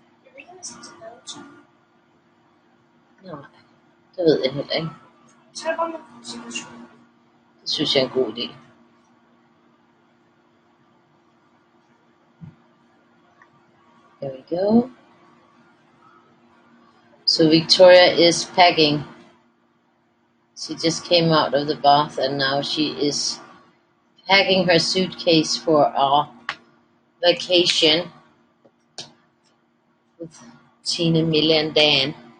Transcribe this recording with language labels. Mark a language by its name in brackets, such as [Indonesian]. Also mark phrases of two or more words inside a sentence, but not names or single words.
[Danish] Nej, det ved jeg heller ikke. Det synes jeg er en god idé. [English] There we go. So Victoria is packing. She just came out of the bath and now she is packing her suitcase for our vacation with Tina, Millie, and Dan.